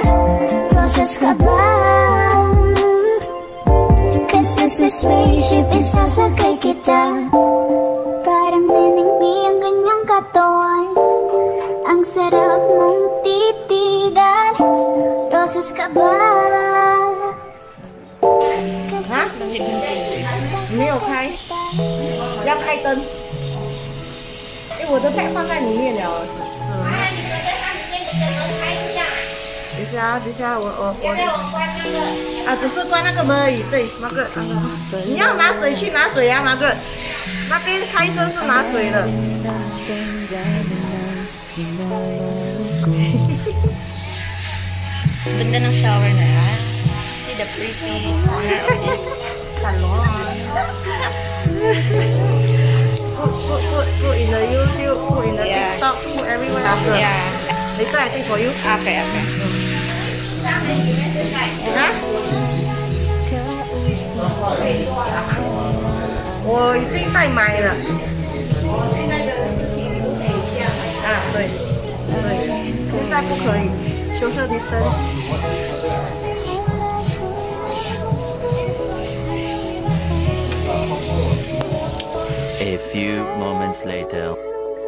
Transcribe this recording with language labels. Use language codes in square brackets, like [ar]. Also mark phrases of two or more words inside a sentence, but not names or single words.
[tl] Roses ka ba? Kasi sa spaceship isasakay kita. Parang binigbi ang kanyang katawan. Ang sarap mong titigan. Roses ka ba? [zh] 啊，没有开，要开灯。哎，我的 pad 放在里面了。等一下，等一下，我啊，只是关那个门而已。对，Margaret，你要拿水去拿水啊，Margaret。那边开车是拿水的。 [tl] Ganda ng shower na yan. [en] See the pretty corner of this salon. Put in the YouTube, put in the TikTok, put everywhere. Yeah. Later I take for you. Okay, okay. [zh] 啊？我已经在买了。现在的视频不可以这样啊，对，对，现在不可以。 [en] Social distance. A few moments later.